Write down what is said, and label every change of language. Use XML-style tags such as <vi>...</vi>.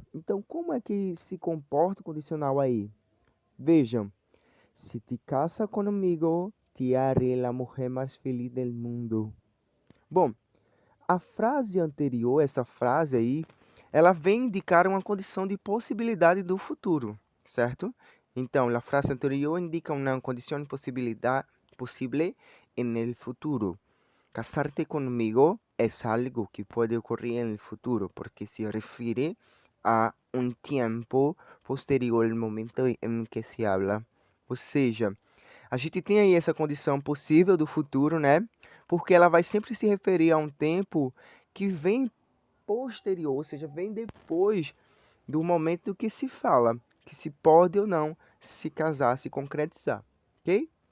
<pt>Então, como é que se comporta o condicional aí? Vejam, se te casa comigo,</pt> <es>te haré la mujer mais feliz del mundo.</es> <pt>Bom, a frase anterior, essa frase aí, ela vem indicar uma condição de possibilidade do futuro, certo? Então, a frase anterior indica uma condição de possibilidade possível</pt> <es>en el futuro. Casarte conmigo es algo que puede ocurrir en el futuro porque se refiere a un tiempo posterior al momento</es> <pt>em</pt> <es>que se habla.</es> <pt>Ou seja, a gente tem aí essa condição possível do futuro, né? Porque ela vai sempre se referir a um tempo que vem posterior, ou seja, vem depois do momento que se fala, que se pode ou não se casar, se concretizar, ok?</pt>